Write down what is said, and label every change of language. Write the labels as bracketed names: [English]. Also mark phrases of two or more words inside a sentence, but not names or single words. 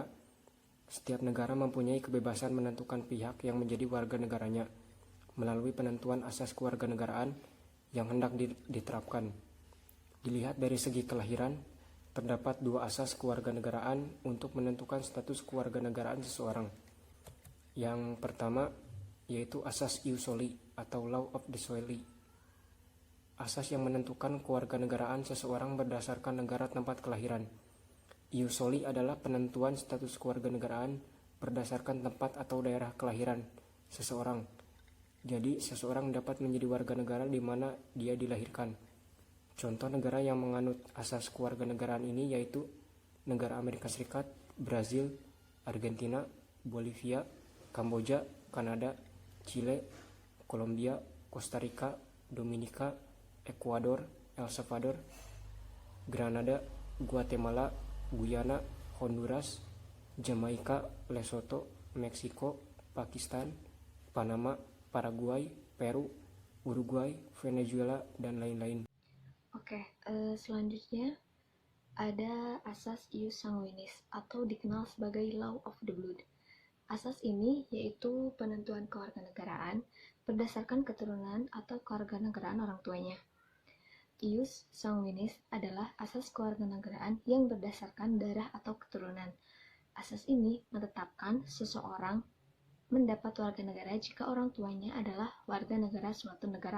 [Indonesian] Setiap negara mempunyai kebebasan menentukan pihak yang menjadi warga negaranya melalui penentuan asas kewarganegaraan yang hendak diterapkan. Dilihat dari segi kelahiran, terdapat dua asas kewarganegaraan untuk menentukan status kewarganegaraan seseorang. Yang pertama yaitu asas [Latin] ius soli [Indonesian] atau [English] law of the soil. [Indonesian] Asas yang menentukan kewarganegaraan seseorang berdasarkan negara tempat kelahiran. [Latin] Ius soli [Indonesian] adalah penentuan status kewarganegaraan berdasarkan tempat atau daerah kelahiran seseorang. Jadi, seseorang dapat menjadi warga negara di mana dia dilahirkan. Contoh negara yang menganut asas kewarganegaraan ini yaitu negara Amerika Serikat, Brazil, Argentina, Bolivia, Kamboja, Kanada, Chile, Kolombia, Costa Rica, Dominika, Ekuador, El Salvador, Granada, Guatemala, Guyana, Honduras, Jamaika, Lesotho, Meksiko, Pakistan, Panama, Paraguay, Peru, Uruguay, Venezuela, dan lain-lain. Oke, selanjutnya ada asas [Latin] ius sanguinis [Indonesian] atau dikenal sebagai [English] law of the blood. [Indonesian] Asas ini yaitu penentuan kewarganegaraan berdasarkan keturunan atau kewarganegaraan orang tuanya. [Latin] Ius sanguinis [Indonesian] adalah asas kewarganegaraan yang berdasarkan darah atau keturunan. Asas ini menetapkan seseorang mendapat warga negara jika orang tuanya adalah warga negara suatu negara.